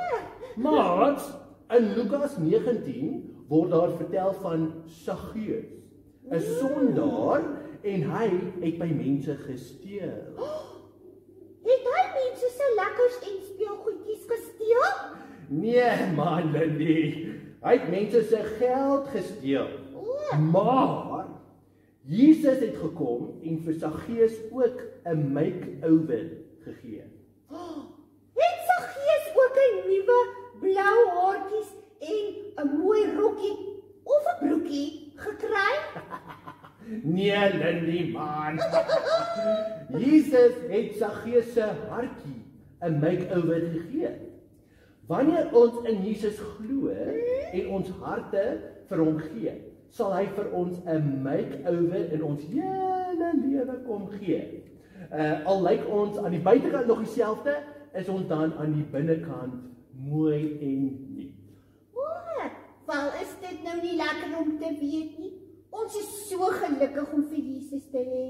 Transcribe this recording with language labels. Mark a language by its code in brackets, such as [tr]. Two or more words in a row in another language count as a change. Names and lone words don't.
[af] Maats, in Lukas 19 word daar vertel van Saggeus, 'n sondaar, en hy het by mense gesteel. Het hy mense se lekkers en speelgoedjies gesteel? Nee, man, Lindy. Hy het mense se geld gesteel. Maar Jesus het gekom en vir Saggeus ook 'n make-over gegee. Het Saggeus ook 'n nuwe blou haartjies en 'n mooi rokkie of 'n broekie gekry? Nee, Lindy, man. Jesus het Saggeus se hartjie 'n make-over gegee. Wanneer ons in Jesus glo en ons harte vir hom gee, sal hy vir ons 'n make-over in ons hele lewe kom gee. Al lyk ons aan die buitekant nog dieselfde, is ons dan aan die binnekant mooi en nuut. Wel, is dit nou nie lekker om te weet nie? Ons is so gelukkig om vir Jesus te hê.